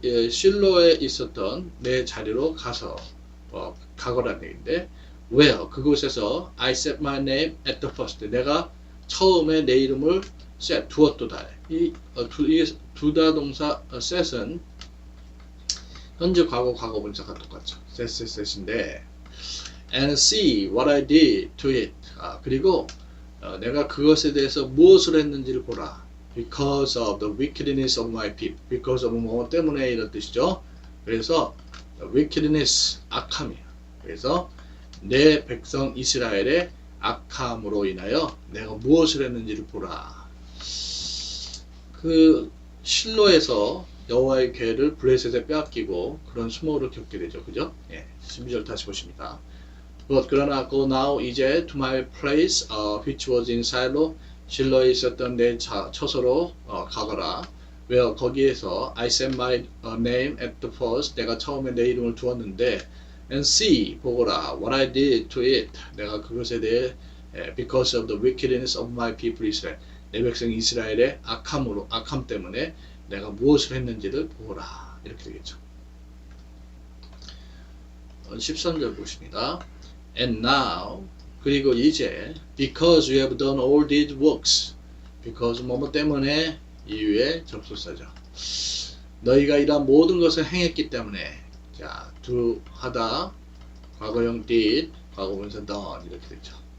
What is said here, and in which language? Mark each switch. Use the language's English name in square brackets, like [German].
[Korean] 실로에 있었던 내 자리로 가서 가거라는 얘기인데, where, 그곳에서 [English] I set my name at the first. [Korean] 내가 처음에 내 이름을 set, 두었도다. 이 두다 동사 set은 현재 과거, 과거분사가 똑같죠. [English] set인데, and see what I did to it. [Korean] 그리고 내가 그것에 대해서 무엇을 했는지를 보라. [English] Because of the wickedness of my people. Because of [Korean] 뭐 때문에 이런 뜻이죠. 그래서 wickedness, 악함이에요. 그래서 내 백성 이스라엘의 악함으로 인하여 내가 무엇을 했는지를 보라. 그 실로에서 여호와의 괴를 블레셋에 빼앗기고 그런 수모를 겪게 되죠. 그죠? 12절 다시 보십니다. [English] But [Korean] 그러나 [English] go now [Korean] 이제 [English] to my place which was in Shiloh, [Korean] 실로에 있었던 내 처소로 가거라. [English] where [Korean] 거기에서 [English] I set my name at the first, [Korean] 내가 처음에 내 이름을 두었는데, [English] and see, [Korean] 보거라, [English] what I did to it, [Korean] 내가 그것에 대해 [English] because of the wickedness of my people Israel, [Korean] 내 백성 이스라엘의 악함 때문에 내가 무엇을 했는지를 보거라. 이렇게 되겠죠. 13절 보십니다. [English] And now, [Korean] 그리고 이제 [English] because you have done all these works, because [Korean] 뭐뭐 때문에 이유의 접속사죠. 너희가 이러한 모든 것을 행했기 때문에, 자, do 하다, 과거형 did, 과거분사 done 이렇게 되죠.